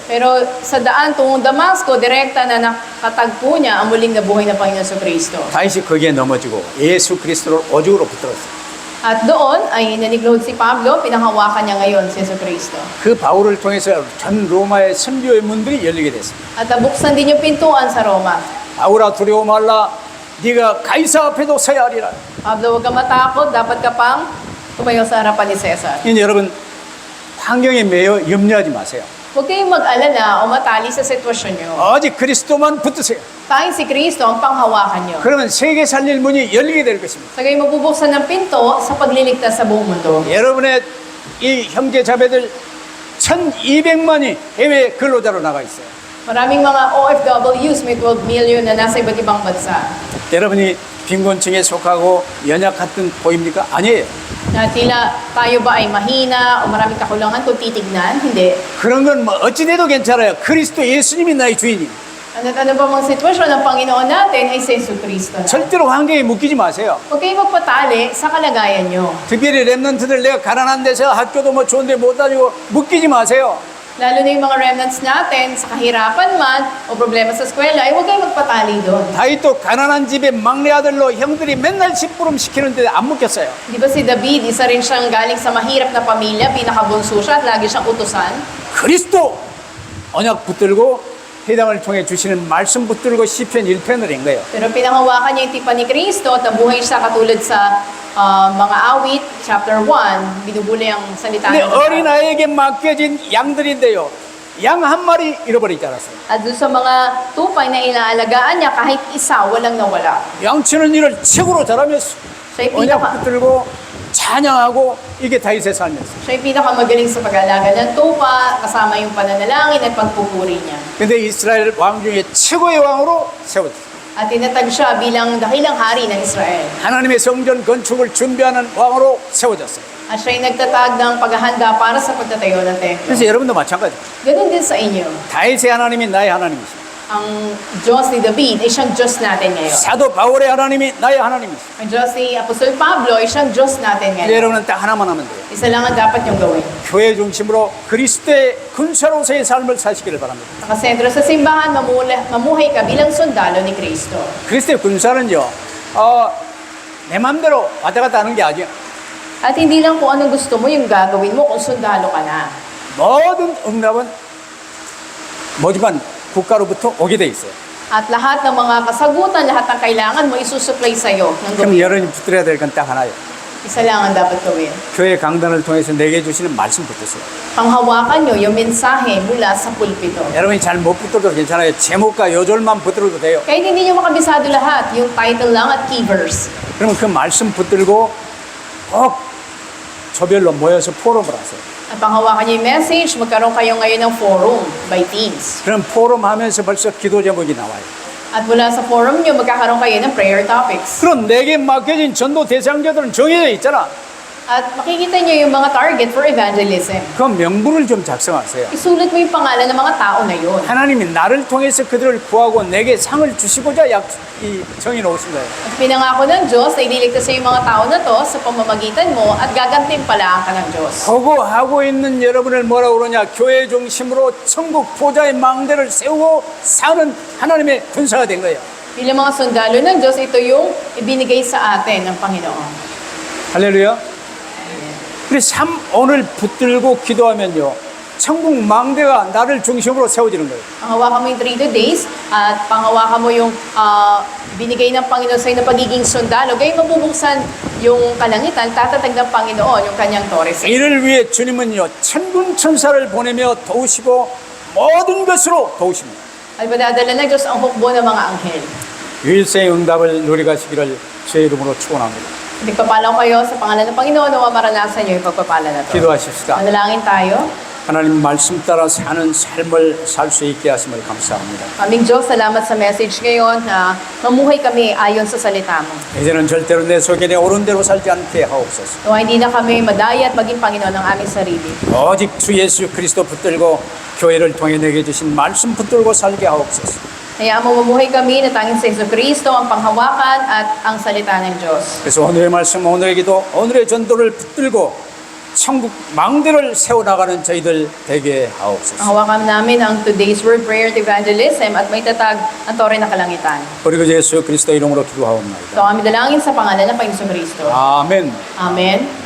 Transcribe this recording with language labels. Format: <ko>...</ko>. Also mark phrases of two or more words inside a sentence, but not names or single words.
<tl>Pero sa daan tungong Damasco, direkta na nakatagpo niya ang muling nabuhay na Panginoon sa Kristo.</tl> <ko>다윗이 거기에 넘어지고 예수 그리스도를 오죽으로 붙들었어요.</ko> <tl>At doon ay naniglohod si Pablo, pinanghawakan niya ngayon si Yesu Cristo.</tl> <ko>그 바울을 통해서 전 로마의 선교의 문들이 열리게 됐습니다.</ko> <tl>At nabuksan din yung pintuan sa Roma.</tl> <ko>바울아 두려워 말라 네가 가이사 앞에도 서야 하리라.</ko> <tl>Pablo, huwag ka matakot, dapat ka pang tumayo sa harapan ni Cesar.</tl> <ko>이제 여러분 환경에 매여 염려하지 마세요.</ko> <tl>Huwag kayong mag-alala o matali sa sitwasyon nyo.</tl> <ko>오직 그리스도만 붙드세요.</ko> <tl>Tanging si Kristo ang panghawakan nyo.</tl> <ko>그러면 세계 살릴 문이 열리게 될 것입니다.</ko> <tl>Sa gayon mabubuksan ng pinto sa pagliligtas sa buong mundo.</tl> <ko>여러분의 이 형제 자매들 1,200만이 해외 근로자로 나가 있어요.</ko> <tl>Maraming mga OFWs, may 12 million na nasa iba't ibang bansa.</tl> <ko>여러분이 빈곤층에 속하고 연약했던 보입니까? 아니에요.</ko> <tl>Na tila tayo ba ay mahina o maraming kakulangan kung titignan? Hindi.</tl> <ko>그런 건 뭐 어찌돼도 괜찮아요. 그리스도 예수님이 나의 주인이.</ko> <tl>Ano ba mga sitwasyon ng Panginoon natin ay si Jesucristo na.</tl> <ko>절대로 환경에 묶이지 마세요.</ko> <tl>Huwag kayong magpatali sa kalagayan nyo.</tl> <ko>특별히 랩런트들 내가 가난한 데서 학교도 뭐 좋은데 못 다니고 묶이지 마세요.</ko> <tl>Lalo na yung mga remnants natin, sa kahirapan man o problema sa eskwela, ay huwag kayong magpatali doon.</tl> <ko>다윗도 가난한 집의 막내 아들로 형들이 맨날 심부름 시키는데 안 묶였어요.</ko> <tl>Di ba si David, isa rin siyang galing sa mahirap na pamilya, pinakabunso siya at lagi siyang utusan.</tl> <ko>그리스도 언약 붙들고 회당을 통해 주시는 말씀 붙들고 시편 1편을 한 거예요.</ko> <tl>Pero pinanghawakan niya yung tipan ni Kristo at nabuhay siya katulad sa mga awit, chapter 1, binubuli ang salita</tl> <ko>근데</ko> <tl>ng</tl> <ko>어린아이에게 맡겨진 양들인데요. 양 한 마리 잃어버리지 않았어요.</ko> <tl>At doon sa mga tupay na inaalagaan niya, kahit isa, walang nawala.</tl> <ko>양치는 일을 최고로 잘하면서</ko> <tl>Siya</tl> <ko>언약 붙들고 찬양하고 이게 다윗의 삶이었어요.</ko> <tl>yung pinakamagaling sa pag-alaga ng tupa, kasama yung pananalangin at pagpupuri niya.</tl> <ko>근데 이스라엘 왕 중에 최고의 왕으로 세워졌어요.</ko> <tl>At tinatag siya bilang dakilang hari ng Israel.</tl> <ko>하나님의 성전 건축을 준비하는 왕으로 세워졌어요.</ko> <tl>At siya yung nagtatag ng paghahanda para sa pagtatayo ng templo.</tl> <ko>그래서 여러분도 마찬가지예요.</ko> <tl>Ganun din sa inyo.</tl> <ko>다윗의 하나님이 나의 하나님이시죠.</ko> <tl>Ang Diyos ni David ay siyang Diyos natin ngayon.</tl> <ko>사도 바울의 하나님이 나의 하나님이시죠.</ko> <tl>Ang Diyos ni Apostol Pablo ay siyang Diyos natin ngayon.</tl> <ko>여러분은 딱 하나만 하면 돼요.</ko> <tl>Isa lang ang dapat niyong gawin.</tl> <ko>교회 중심으로 그리스도의 군사로서의 삶을 사시기를 바랍니다.</ko> <tl>Nakasentro sa simbahan, mamuhay ka bilang sundalo ni Kristo.</tl> <ko>그리스도의 군사는요, 내 맘대로 왔다 갔다 하는 게 아니에요.</ko> <tl>At hindi lang kung anong gusto mo yung gagawin mo kung sundalo ka na.</tl> <ko>모든 응답은 모집한 국가로부터 오게 돼 있어요.</ko> <tl>At lahat ng mga kasagutan, lahat ng kailangan mo isusupply sa'yo ng</tl> <ko>그럼</ko> <tl>gobyerno.</tl> <ko>여러분이 붙들어야 될 건 딱 하나예요.</ko> <tl>Isa lang ang dapat gawin.</tl> <ko>교회 강단을 통해서 내게 주시는 말씀 붙드세요.</ko> <tl>Panghawakan nyo yung mensahe mula sa pulpito.</tl> <ko>여러분이 잘 못 붙들어도 괜찮아요. 제목과 요절만 붙들어도 돼요.</ko> <tl>Kahit hindi nyo makabisado lahat, yung title lang at</tl> <en>key verse.</en> <ko>그러면 그 말씀 붙들고 꼭 조별로 모여서 포럼을 하세요.</ko> <tl>At panghawakan nyo yung message, magkaroon kayo ngayon ng</tl> <en>forum by teams.</en> <ko>그럼 포럼 하면서 벌써 기도 제목이 나와요.</ko> <tl>At mula sa forum nyo, magkakaroon kayo ng</tl> <en>prayer topics.</en> <ko>그럼 내게 맡겨진 전도 대상자들은 정해져 있잖아.</ko> <tl>At makikita nyo yung mga</tl> <en>target for evangelism.</en> <ko>그 명부를 좀 작성하세요.</ko> <tl>Isulat mo yung pangalan ng mga tao na yun.</tl> <ko>하나님이 나를 통해서 그들을 구하고 내게 상을 주시고자 정해놓으신 거예요.</ko> <tl>At pinangako ng Diyos na ililigtas sa yung mga tao na to sa pamamagitan mo at gagantimpalaan ka ng Diyos.</tl> <ko>그거 하고 있는 여러분을 뭐라고 그러냐? 교회 중심으로 천국 보좌의 망대를 세우고 사는 하나님의 군사가 된 거예요.</ko> <tl>Bilang mga sundalo ng Diyos, ito yung ibinigay sa atin ng Panginoon.</tl> <ko>할렐루야. 그래서 오늘 붙들고 기도하면요. 천국 망대가 나를 중심으로 세워지는 거예요.</ko> <tl>Panghawakan mo yung 3 days at panghawakan mo yung binigay ng Panginoon sa'yo na pagiging sundalo. Gayong mabubuksan yung kalangitan, tatatag ng Panginoon yung kanyang torres.</tl> <ko>이를 위해 주님은요. 천군 천사를 보내며 도우시고 모든 것으로 도우십니다.</ko> <tl>At padadala ng Diyos ang hukbo ng mga anghel.</tl> <ko>유일성의 응답을 누리가시기를 주의 이름으로 축원합니다.</ko> <tl>Nagpapalaw kayo sa pangalan ng Panginoon na maranasan niyo yung pagpapala na to.</tl> <ko>기도하십시다.</ko> <tl>Manalangin tayo.</tl> <ko>하나님 말씀 따라 사는 삶을 살 수 있게 하심을 감사합니다.</ko> <tl>Aming Diyos, salamat sa message ngayon na mamuhay kami ayon sa salita mo.</tl> <ko>이제는 절대로 내 소견에 옳은 대로 살지 않게 하옵소서.</ko> <tl>Nawa hindi na kami madaya at maging Panginoon ng aming sarili.</tl> <ko>오직 주 예수 그리스도 붙들고 교회를 통해 내게 주신 말씀 붙들고 살게 하옵소서.</ko> <tl>Kaya mo mamuhay kami na tanging sa Jesucristo ang panghawakan at ang salita ng Diyos.</tl> <ko>그래서 오늘의 말씀, 오늘의 기도, 오늘의 전도를 붙들고 천국 망대를 세워나가는 저희들 되게 하옵소서.</ko> <tl>Ang hawakan namin ang</tl> <en>today's word, prayer, and evangelism</en> <tl>at may tatag ang tore na kalangitan.</tl> <ko>그리고 예수 그리스도 이름으로 기도하옵나이다.</ko> <tl>Ito ang aming dalangin sa pangalan ng Panginoon Kristo.</tl> <ko>아멘.</ko> <tl>Amen.</tl>